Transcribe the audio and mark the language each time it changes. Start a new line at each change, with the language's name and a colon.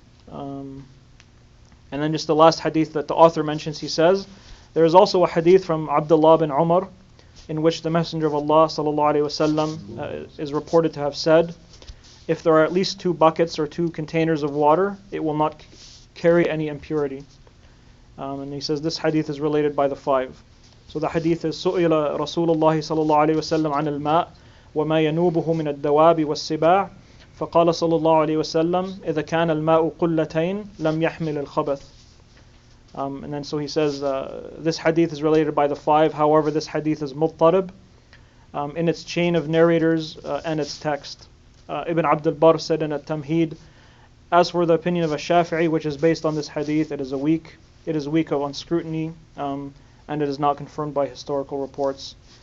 English: And then just the last hadith that the author mentions, he says, there is also a hadith from Abdullah bin Umar, in which the Messenger of Allah ﷺ is reported to have said, if there are at least 2 buckets or 2 containers of water, it will not carry any impurity. And he says this hadith is related by the 5. So the hadith is
Arabic: سئل رسول الله صلى الله عليه وسلم عن الماء وما ينوبه من الدواب والسباع فقال صلى الله عليه وسلم إذا كان الماء قلتين لم يحمل الخبث.
English: And then so he says this hadith is related by the 5. However, this hadith is muttarib in its chain of narrators and its text. Ibn Abdul Barr said in at-Tamheed, as for the opinion of a Shafi'i, which is based on this hadith, it is weak on scrutiny, and it is not confirmed by historical reports.